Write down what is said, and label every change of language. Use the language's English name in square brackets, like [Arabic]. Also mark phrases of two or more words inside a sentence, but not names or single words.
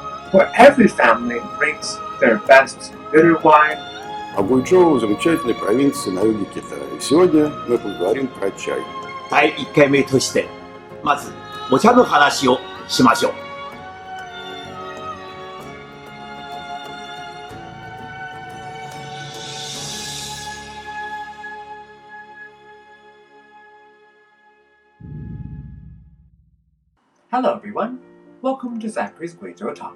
[English] where every family brings their best bitter wine. [Russian] А Гуйчжоу – замечательная провинция на юге Китая. И сегодня мы поговорим про чай. [Japanese] 第1回目としてまずお茶の話をしましょう。 [English] Hello everyone, welcome to Zachary's Guizhou Talk.